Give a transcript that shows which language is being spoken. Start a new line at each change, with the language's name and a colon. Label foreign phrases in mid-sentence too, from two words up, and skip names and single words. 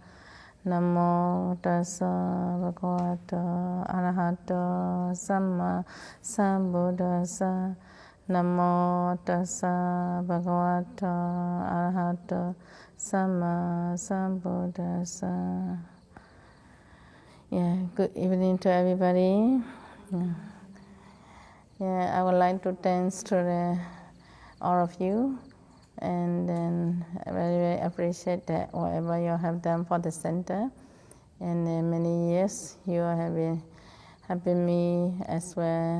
Pali: Namo tassa bhagavato arahato sammā sambuddhassa. Namo tassa bhagavato arahato sammā sambuddhassa.
English: Yeah, good evening to everybody. Yeah, I would like to thank to all of you. And then I very appreciate that whatever you have done for the center. And in many years you have been helping me as well.